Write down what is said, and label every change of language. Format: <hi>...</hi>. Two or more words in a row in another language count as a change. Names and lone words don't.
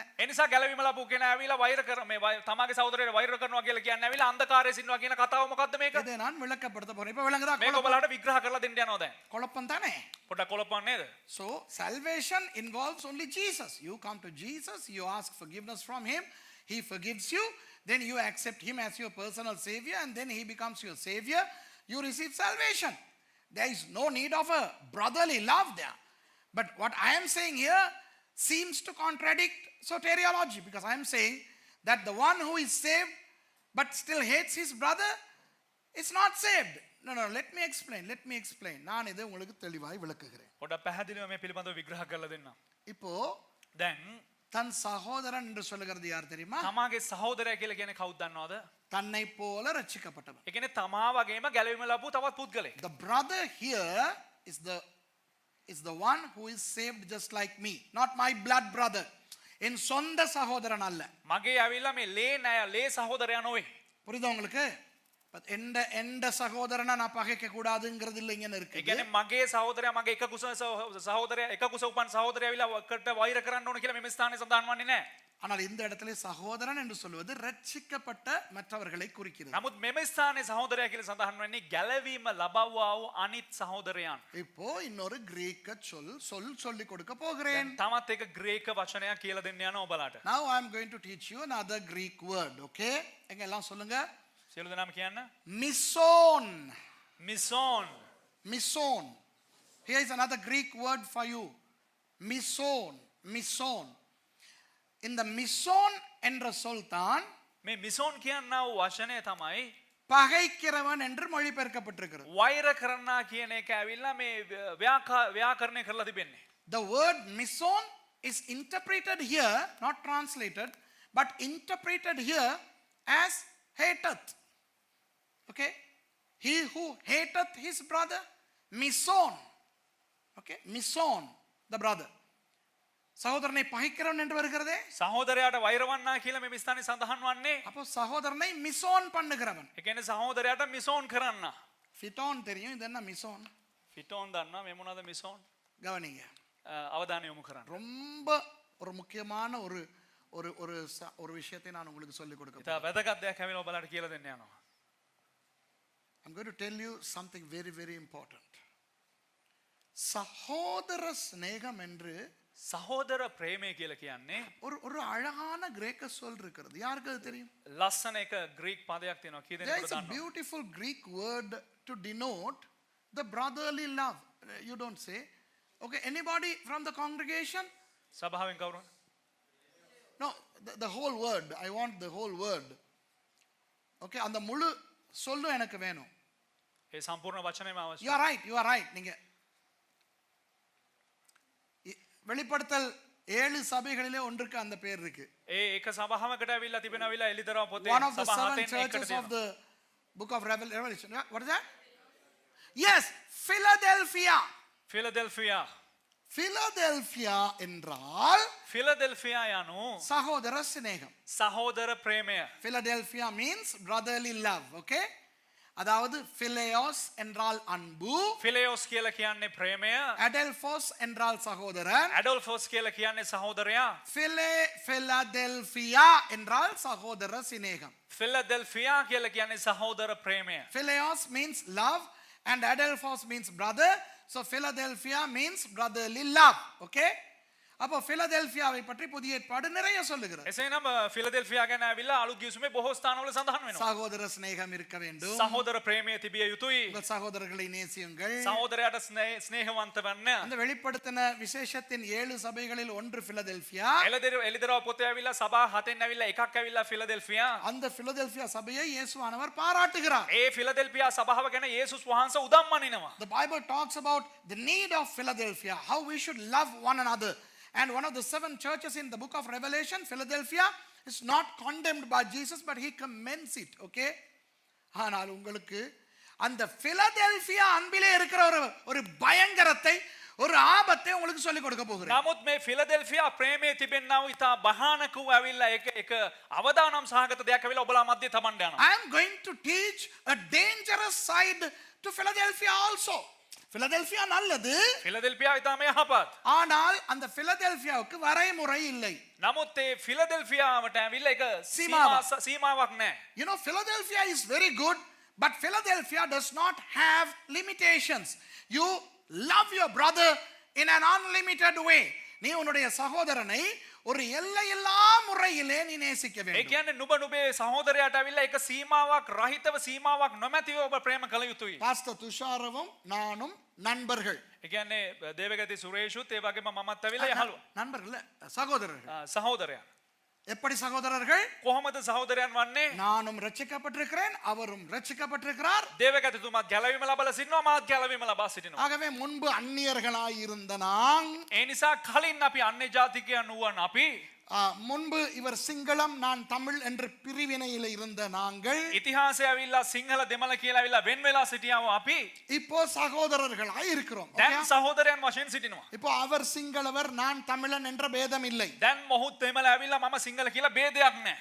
<si>ඒ නිසා ගැලවීම ලැබු කෙනා ඇවිල්ලා වෛර කර මේ තමාගේ සහෝදරයට වෛර කරනවා කියලා කියන්නේ ඇවිල්ලා අන්ධකාරයේ සින්නවා කියන කතාව මොකද්ද මේක?</si> <ta>இதை நான் விளக்கப்படுத்த போறேன். இப்ப விளங்குதா?</ta> <si>මේක ඔබලාට විග්‍රහ කරලා දෙන්න යනවා දැන්.</si> <ta>குழப்பம் தானே.</ta> <si>පොඩ්ඩක් කොලප්පන් නේද?</si> <en>So salvation involves only Jesus. You come to Jesus, you ask forgiveness from him, he forgives you, then you accept him as your personal savior, and then he becomes your savior. You receive salvation. There is no need of a brotherly love there. But what I am saying here seems to contradict soteriology, because I am saying that the one who is saved but still hates his brother is not saved. No, let me explain.</en> <ta>நான் இதை உங்களுக்கு தெளிவாய் விளக்குகிறேன்.</ta> <si>පොඩ්ඩක් පැහැදිලිව මේ පිළිබඳව විග්‍රහ කරලා දෙන්න.</si> <ta>இப்போ</ta> <si>දැන්</si> <ta>தன் சகோதரன் என்று சொல்லுகிறது யார் தெரியுமா?</ta> <si>තමාගේ සහෝදරයා කියලා කියන්නේ කවුද දන්නවද?</si> <ta>தன்னை போல ரட்சிக்கப்பட்டவன்.</ta> <si>ඒ කියන්නේ තමා වගේම ගැලවීම ලැබූ තවත් පුද්ගලෙක්.</si> <en>The brother here is the one who is saved just like me, not my blood brother.</en> <ta>என் சொந்த சகோதரன் அல்ல.</ta> <si>මගේ ඇවිල්ලා මේ ලේ සහෝදරයා නොවේ.</si> <ta>புரியுதா உங்களுக்கு? எந்த சகோதரனை நான் பகைக்க கூடாதுங்கிறது இல்லை இங்க</ta> <si>ඒ</si> <ta>இருக்கு.</ta> <si>කියන්නේ මගේ සහෝදරයා මගේ එක කුස සහෝදරයා එක කුස උපන් සහෝදරයා ඇවිල්ලා ඔකට වෛර කරන්න ඕන කියලා මේ ස්ථානයේ සඳහන් වන්නේ නැහැ.</si> <ta>ஆனால் இந்த இடத்துல சகோதரன் என்று சொல்வது ரட்சிக்கப்பட்ட மற்றவர்களை குறிக்கிறது.</ta> <si>නමුත් මෙම ස්ථානයේ සහෝදරයා කියලා සඳහන් වෙන්නේ ගැලවීම ලබවවා වූ අනිත් සහෝදරයන්.</si> <ta>இப்போ இன்னொரு கிரேக்க சொல்லி கொடுக்க போகிறேன்.</ta> <si>තමත් එක ග්‍රීක වචනයක් කියලා දෙන්න යනවා ඔබලාට.</si> <en>Now I am going to teach you another Greek word, okay?</en> <ta>எங்க எல்லாம் சொல்லுங்க.</ta> <si>සියලු දෙනාම කියන්න.</si> <en>Mission. Here is another Greek word for you. Mission.</en> <ta>இந்த mission என்ற சொல் தான்</ta> <si>මේ මිසෝන් කියනා වූ වචනය තමයි</si> <ta>பகைக்கிறவன் என்று மொழிபெயர்க்கப்பட்டிருக்கிறது.</ta> <si>වෛර කරන්නා කියන එක ඇවිල්ලා මේ ව්‍යාකරණය කරලා තිබෙන්නේ.</si> <en>The word mission is interpreted here, not translated, but interpreted here as hateth. Okay? He who hateth his brother, mission. Okay? Mission, the brother.</en> <ta>சகோதரனை பகைக்கிறவன் என்று வருகிறதே.</ta> <si>සහෝදරයාට වෛරවන්නා කියලා මේ ස්ථානයේ සඳහන් වන්නේ.</si> <ta>அப்போ சகோதரனை மிசோன் பண்ணுகிறவன்.</ta> <si>ඒ කියන්නේ සහෝදරයාට මිසෝන් කරන්න.</si> <ta>ஃபிட்டோன் தெரியும், இது என்ன மிசோன்?</ta> <si>ෆිටෝන් දන්නවා මේ මොනවාද මිසෝන්?</si> <ta>கவனிங்க.</ta> <si>අවධානය යොමு කරන්න.</si> <ta>ரொம்ப ஒரு முக்கியமான ஒரு விஷயத்தை நான் உங்களுக்கு சொல்லிக் கொடுக்க</ta> <si>ඉතින් වැදගත් දෙයක් හැමිලා ඔබලාට කියලා දෙන්න යනවා.</si> <en>I'm going to tell you something very, very important.</en> <ta>சகோதர சிநேகம் என்று</ta> <si>සහෝදර ප්‍රේමය කියලා කියන්නේ</si> <ta>ஒரு அழகான கிரேக்க சொல் இருக்கிறது. யாருக்கு அது தெரியும்?</ta> <si>ලස්සන එක ග්‍රීක් පදයක් තියෙනවා. කී</si> <en>There</en> <si>දෙනෙකුට</si> <en>is a</en> <si>දන්නවද?</si> <en>beautiful Greek word to denote the brotherly love. You don't say. Okay, anybody from the congregation?</en> <si>සභාවෙන් කවුරු?</si> <en>No, the whole word. I want the whole word.</en> <ta>Okay, அந்த முழு சொல்லும் எனக்கு வேணும்.</ta> <si>ඒ සම්පූර්ණ වචනයම අවශ්‍යයි.</si> <en>You are right.</en> <ta>நீங்க வெளிப்படுத்தல் 7 சபைகளிலே ஒன்றுக்கு அந்த பேர் இருக்கு.</ta> <si>ඒ එක සභාවකට ඇවිල්ලා තිබෙනවිලා එලිදරව පොතේ</si> <en>One of the</en> <si>සභා 7 හතෙන්</si> <en>churches</en> <si>එකකට</si> <en>of</en> <si>තියෙනවා.</si> <en>the book of Revelation. What is that? Yes, Philadelphia.</en> <ta>Philadelphia என்றால்</ta> <si>ෆිලදෙල්ෆියා යනු</si> <ta>சகோதர சிநேகம்.</ta> <si>සහෝදර ප්‍රේමය.</si> <en>Philadelphia means brotherly love, okay?</en> <ta>அதாவது phileos என்றால் அன்பு,</ta> <si>ෆිලෙෝස් කියලා කියන්නේ ප්‍රේමය.</si> <ta>adelphos என்றால் சகோதரன்,</ta> <si>ඇඩොල්ෆෝස් කියලා කියන්නේ සහෝදරයා.</si> <ta>Philadelphia என்றால் சகோதர சிநேகம்.</ta> <si>ෆිලදෙල්ෆියා කියලා කියන්නේ සහෝදර ප්‍රේමය.</si> <en>Phileos means love and adelphos means brother. So Philadelphia means brotherly love, okay?</en> <ta>அப்போ பிலதெல்பியாவை பற்றி புதிய ஏற்பாடு நிறைய சொல்லுகிறது.</ta> <si>එසේනම් ෆිලදෙල්ෆියා ගැන ඇවිල්ලා අලුත් ගිවිසුමේ බොහෝ ස්ථානවල සඳහන් වෙනවා.</si> <ta>சகோதர சிநேகம் இருக்க வேண்டும்.</ta> <si>සහෝදර ප්‍රේමය තිබිය යුතුයි.</si> <ta>உங்கள் சகோதரர்களை நேசியுங்கள்.</ta> <si>සහෝදරයාට ස්නේහවන්ත වෙන්න.</si> <ta>அந்த வெளிப்படுத்தின விசேஷத்தின் 7 சபைகளில் ஒன்று பிலதெல்பியா.</ta> <si>එලිදරව පොතේ ඇවිල්ලා සභා හතෙන් ඇවිල්ලා එකක් ඇවිල්ලා ෆිලදෙල්ෆියා.</si> <ta>அந்த பிலதெல்பியா சபையை இயேசுவானவர் பாராட்டுகிறார்.</ta> <si>ඒ ෆිලදෙල්ෆියා සභාව ගැන යේසුස් වහන්සේ උදම් මනිනවා.</si> <en>The Bible talks about the need of Philadelphia, how we should love one another. And one of the 7 churches in the book of Revelation, Philadelphia, is not condemned by Jesus, but he commends it. Okay?</en> <ta>ஆனால் உங்களுக்கு அந்த பிலதெல்பியா அன்பிலே இருக்கிற ஒரு பயங்கரத்தை ஒரு ஆபத்தை உங்களுக்கு சொல்லி கொடுக்க போகிறேன்.</ta> <si>නමුත් මේ ෆිලදෙල්ෆියා ප්‍රේමයේ තිබෙනා වූ ඉතා භයානක වූ ඇවිල්ලා එක අවදානම් සහගත දෙයක් ඇවිල්ලා ඔබලා මැදේ තබන්න යනවා.</si> <en>I am going to teach a dangerous side to Philadelphia also.</en> <ta>Philadelphia நல்லது.</ta> <si>ෆිලදෙල්ෆියා ඉතාම යහපත්.</si> <ta>ஆனால் அந்த பிலதெல்பியாவுக்கு வரைமுறை இல்லை.</ta> <si>නමුත් ඒ ෆිලදෙල්ෆියාවට ඇවිල්ලා එක සීමාවක් නැහැ.</si> <en>You know, Philadelphia is very good, but Philadelphia does not have limitations. You love your brother in an unlimited way.</en> <ta>நீ உன்னுடைய சகோதரனை ஒரு எல்லையில்லா முறையிலே நீ நேசிக்க</ta> <si>ඒ</si> <ta>வேண்டும்.</ta> <si>කියන්නේ නුඹ සහෝදරයාට ඇවිල්ලා එක සීමාවක් රහිතව සීමාවක් නොමැතිව ඔබ ප්‍රේම කළ යුතුයි.</si> <ta>பாஸ்டர் துஷாரவும் நானும் நண்பர்கள்.</ta> <si>ඒ කියන්නේ දේවගති සුරේෂුත් ඒ වගේම මමත් ඇවිල්ලා යහළුවා.</si> <ta>நண்பர்கள் இல்ல, சகோதரர்கள்.</ta> <si>සහෝදරයා.</si> <ta>எப்படி சகோதரர்கள்?</ta> <si>කොහොමද සහෝදරයන් වන්නේ?</si> <ta>நானும் ரட்சிக்கப்பட்டிருக்கிறேன், அவரும் ரட்சிக்கப்பட்டிருக்கிறார்.</ta> <si>දේවගතිතුමා ගැලවීම ලබලා සිටිනවා, මාත් ගැලවීම ලබා සිටිනවා.</si> <ta>ஆகவே முன்பு அந்நியர்களாய் இருந்த நாம்,</ta> <si>ඒ නිසා කලින් අපි අන්‍ය ජාතිකයන් වූවන් අපි</si> <ta>முன்பு இவர் சிங்களம் நான் தமிழ் என்று பிரிவினையில் இருந்த நாங்கள்</ta> <si>ඉතිහාසය ඇවිල්ලා සිංහල දෙමළ කියලා ඇවිල්ලා වෙන් වෙලා සිටියාව අපි</si> <ta>இப்போ சகோதரர்களாய் இருக்கிறோம்.</ta> <si>දැන් සහෝදරයන් වශයෙන් සිටිනවා.</si> <ta>இப்போ அவர் சிங்களவர் நான் தமிழன் என்ற பேதம் இல்லை.</ta> <si>දැන් මොහොත් දෙමළ ඇවිල්ලා මම සිංහල කියලා ભેදයක් නැහැ.</si>